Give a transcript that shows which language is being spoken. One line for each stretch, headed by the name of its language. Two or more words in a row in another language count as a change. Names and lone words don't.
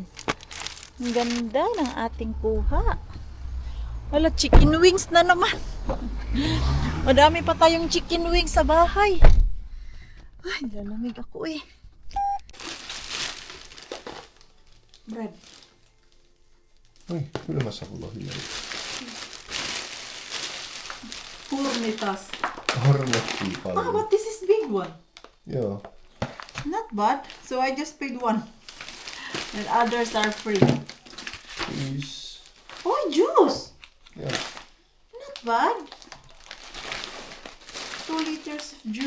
Filipino: Ang ganda ng ating kuha. Wala,
English: chicken wings
Filipino: na naman. Madami pa tayong
English: chicken wings
Filipino: sa bahay. Ay, lalamig ako eh. Bread.
Finnish: Oi, kyllä mä saavulla hyvin. Purnitas. Harnettiin Ah, paljon.
English: but this is big one.
Finnish: Joo.
English: Not bad. So I just paid one. And others are free. Is... Oh, juice!
Finnish: Joo.
English: Not bad. 2 liters of juice.